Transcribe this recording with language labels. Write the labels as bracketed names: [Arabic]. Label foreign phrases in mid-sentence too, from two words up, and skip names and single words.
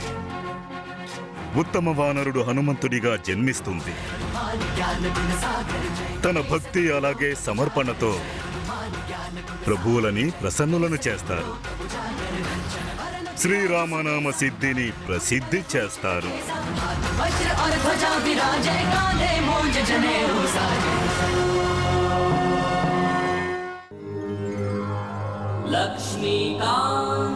[Telugu] ఉత్తమ వానరుడు హనుమంతుడిగా జన్మిస్తుంది. తన భక్తి అలాగే సమర్పణతో ప్రభువులని ప్రసన్నులను చేస్తారు. శ్రీరామనామ సిద్ధిని ప్రసిద్ధి చేస్తారు. [Awadhi] वज्र और ध्वजा विराजे कांधे मूंज जनेऊ साजे लक्ष्मीकांत